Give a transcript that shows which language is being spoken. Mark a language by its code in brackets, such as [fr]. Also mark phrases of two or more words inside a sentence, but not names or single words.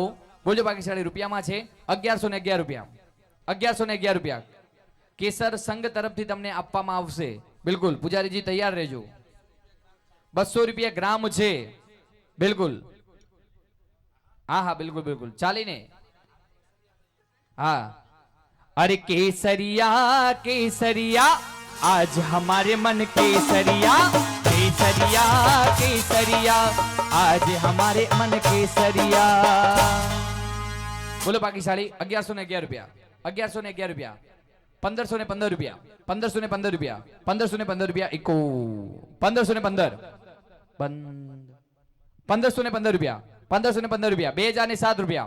[gu] બોલજો ભાગ્યશાળી. રૂપિયામાં છે 1111 રૂપિયા, 1111 રૂપિયા. કેસર સંઘ તરફથી તમને આપવામાં આવશે. બિલકુલ પૂજારીજી તૈયાર રહેજો. 200 રૂપિયા ગ્રામ છે. બિલકુલ હા બિલકુલ બિલકુલ ચાલીને. [hi] હા अरे केसरिया केसरिया आज हमारे मन केसरिया केसरिया केसरिया आज हमारे मन केसरिया. [gu] બોલો ભાગ્યશાળી 1111 રૂપિયા 1111 રૂપિયા 1515 રૂપિયા 1515 રૂપિયા 1515 રૂપિયા 1515 1515 રૂપિયા 1515 રૂપિયા 2007 રૂપિયા.